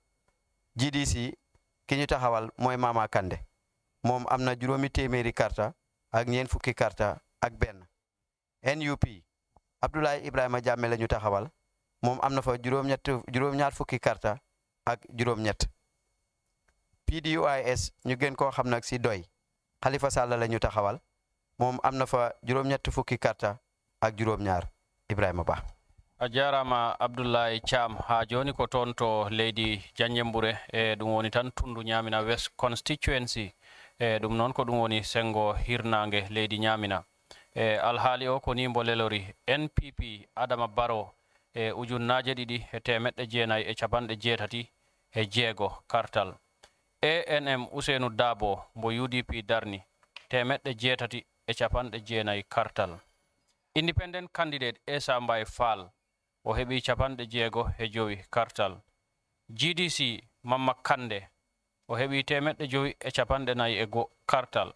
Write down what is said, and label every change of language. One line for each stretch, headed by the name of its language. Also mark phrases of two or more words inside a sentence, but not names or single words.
Wolof: GDC ki ñu taxawal moy Mama Kande mom amna juroomi téméri carte ak ñeen fukki carte ak benn NUP Abdoulaye Ibrahima Jammeh lañu taxawal mom amna fa juroom ñaar fukki carte ak juroom ñett PDOIS ñu gën ko xam nak ci doy Khalifa Sall lañu taxawal mom amna fa juroom ñett fukki carte ak juroom ñaar Ibrahima Ba
Fula: a jarama Abdoulaye Cham ha joni ko toon to leydi Janjembure ɗum woni tan tundu ñamina West Constituency ɗum noon ko ɗum woni sengo hirnange leydi ñamina alhaali o ko ni mbo lelori NPP Adama Barrow ujunnaje ɗiɗi e temeɗɗe jeenayi e capanɗe jeetati e jeego kartal ANM Usainu Dabo mbo UDP darni temeɗɗe jeetati e capanɗe jeenayi kartal
English: Independent candidate
Fula: Essa Mbay Fall o heɓi capanɗe jeego e jowi kartal GDC Mama Kande o heɓi 550 kartal.